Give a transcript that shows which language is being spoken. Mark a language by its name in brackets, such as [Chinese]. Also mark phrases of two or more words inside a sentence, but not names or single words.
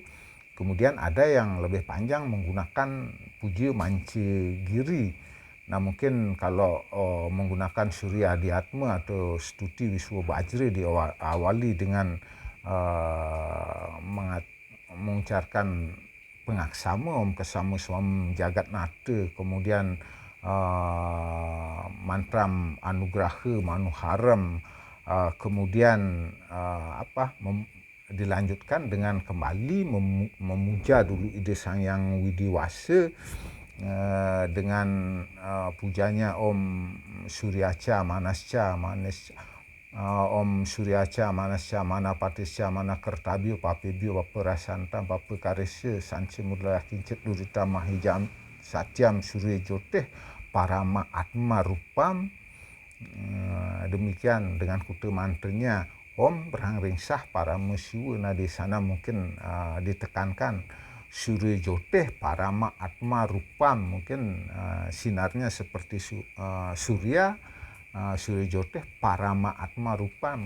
[Indonesian] Kemudian ada yang lebih panjang menggunakan puja Manca Giri. Nah, mungkin kalau menggunakan Surya Adhyatma atau Stuti Wiswa Bajra diawali dengan mengucapkan pengaksama [Sanskrit] Om Kesama Swam Jagat Nata, [Indonesian] kemudian mantram Anugraha Manuharam, kemudian dilanjutkan dengan kembali memuja dulu Ide Sang Yang Widiwasa dengan pujanya [Sanskrit] Om Suryaca Manasca Om Suryaca Manasca Manapatisca Manakertabio Papebio Paparasanta Papakaresya Sanci Mudra Kincit Durita Mahijam Satyam Surya Joteh Parama Atma Rupam. [Indonesian] Demikian dengan kute mantranya [Sanskrit] Om Rang Ringsah Parama Siwa. [Indonesian] Nah, di sana mungkin ditekankan [Sanskrit] Surya Joteh Parama Atma Rupam, [Indonesian] mungkin sinarnya seperti [Sanskrit] Surya Joteh Parama Atma Rupam.